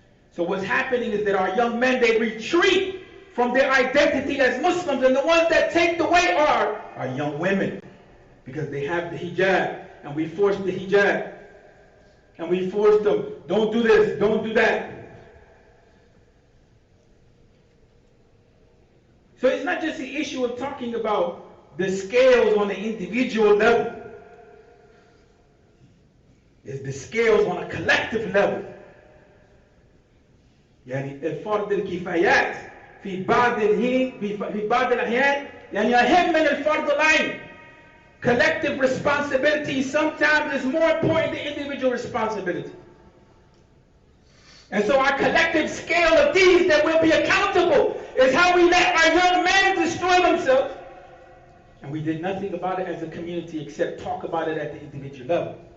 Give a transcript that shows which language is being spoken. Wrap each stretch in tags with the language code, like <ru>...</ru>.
<en>So what's happening is that our young men, they retreat from their identity as Muslims, and the ones that take the way are our young women, because they have the hijab, and we force the hijab, and we force them, don't do this, don't do that. So it's not just the issue of talking about the scales on the individual level. It's the scales on a collective level.</en> <ar>يعني الفرض الكفايات في بعض الأحيان يعني أهم من الفرض العين.</ar> <en>Collective responsibility sometimes is more important than individual responsibility. And so our collective scale of these that will be accountable is how we let our young men destroy themselves. And we did nothing about it as a community except talk about it at the individual level.</en>